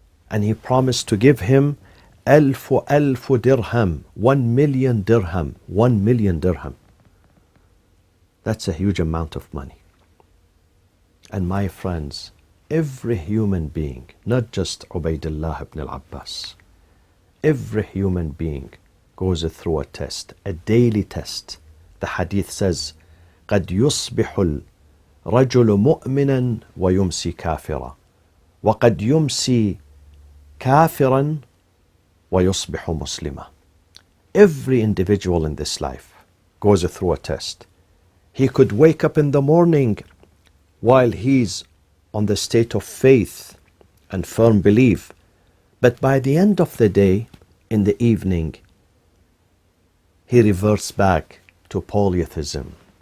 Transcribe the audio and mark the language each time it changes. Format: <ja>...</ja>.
<en>And he promised to give him ألف dirham, 1 million dirham, 1 million dirham. That's a huge amount of money. And my friends, every human being, not just Obaidullah ibn Abbas, every human being goes through a test, a daily test. The hadith says,</en> <ar>قد يصبح الرجل مؤمنا ويمسي كافرا وقد يمسي كافرا ويصبح مسلما.</ar> <en>Every individual in this life goes through a test. He could wake up in the morning while he's on the state of faith and firm belief. But by the end of the day, in the evening, he reverts back to polytheism.</en>